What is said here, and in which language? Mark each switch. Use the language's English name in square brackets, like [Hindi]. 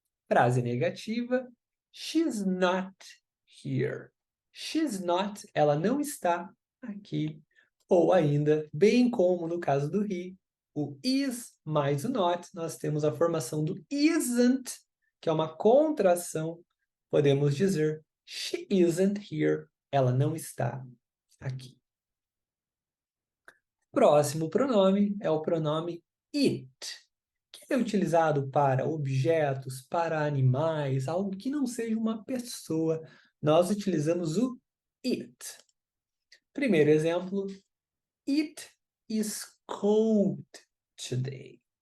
[Portuguese] Frase negativa. [English] She's not here. She's not, [Portuguese] ela não está aqui. Ou ainda, bem como no caso do he, o is mais o not, nós temos a formação do isn't, que é uma contração. Podemos dizer, [English] she isn't here. [Portuguese] Ela não está aqui. Próximo pronome é o pronome it, que é utilizado para objetos, para animais, algo que não seja uma pessoa. Nós utilizamos o it. Primeiro exemplo, [English] it is cold today.